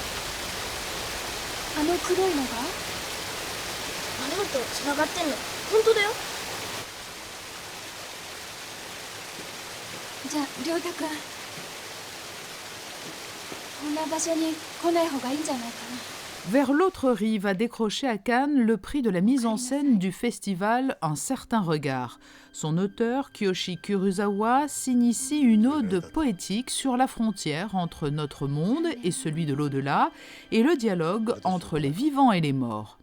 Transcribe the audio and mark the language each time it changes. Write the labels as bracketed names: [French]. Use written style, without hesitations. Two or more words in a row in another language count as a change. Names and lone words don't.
[Japanese] あの黒いのが？あれと繋がってんの。本当だよ。じゃあ亮太くん、こんな場所に来ない方がいいんじゃないかな。 [French] Vers l'autre rive a décroché à Cannes le prix de la mise en scène du festival Un certain regard. Son auteur, Kiyoshi Kurosawa, s'initie une ode poétique sur la frontière entre notre monde et celui de l'au-delà, et le dialogue entre les vivants et les morts.